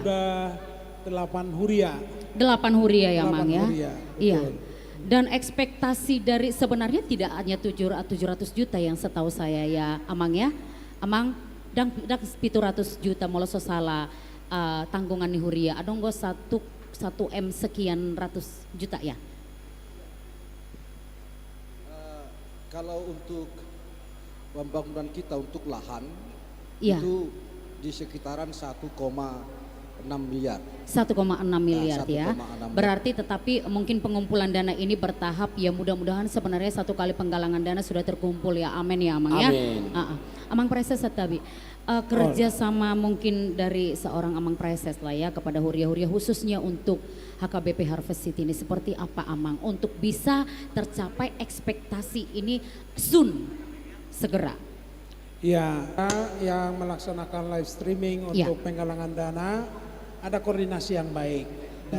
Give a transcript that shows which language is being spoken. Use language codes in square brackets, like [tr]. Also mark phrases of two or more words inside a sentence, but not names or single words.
[id] sudah 8 huria. 8 huria ya Mang 8 ya. huria, Iya. betul. Dan ekspektasi dari sebenarnya tidak hanya 700 juta yang setahu saya ya Amang ya. Amang dan 700 juta moloso salah tanggungan [bbc] ni huria. Adong go [id] 1 M sekian ratus juta ya. Kalau untuk pembangunan kita untuk lahan Iya. itu di sekitaran 1,6 miliar. 1,6 miliar ya. 1,6 Berarti tetapi mungkin pengumpulan dana ini bertahap ya, mudah-mudahan sebenarnya satu kali penggalangan dana sudah terkumpul ya. Amin ya Amang ya. Amin. Amang Preses Tabi. Kerja sama mungkin dari seorang Amang Preses lah ya kepada huria-huria khususnya untuk HKBP Harvest City ini seperti apa Amang untuk bisa tercapai ekspektasi ini segera. Ya, yang melaksanakan live streaming Ya. untuk penggalangan dana ada koordinasi yang baik dari